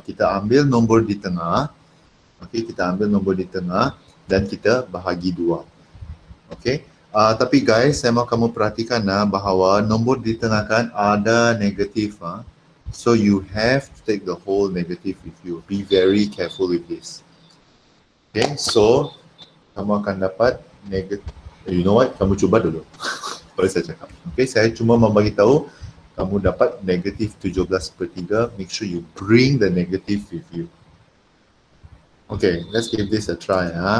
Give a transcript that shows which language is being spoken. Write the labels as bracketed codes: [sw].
[ms] Kita ambil nombor di tengah, okay, kita ambil nombor di tengah dan kita bahagi 2. Okay, tapi guys, saya mau kamu perhatikan bahawa nombor di tengah kan ada negatif. [en] So you have to take the whole negative with you. Be very careful with this. [ms] Okay, so kamu akan dapat negatif. [en] You know what? [ms] Kamu cuba dulu. Boleh saya cakap. Okay, saya cuma membagi tahu kamu dapat negatif 17/3. [en] Make sure you bring the negative with you. Okay, let's give this a try.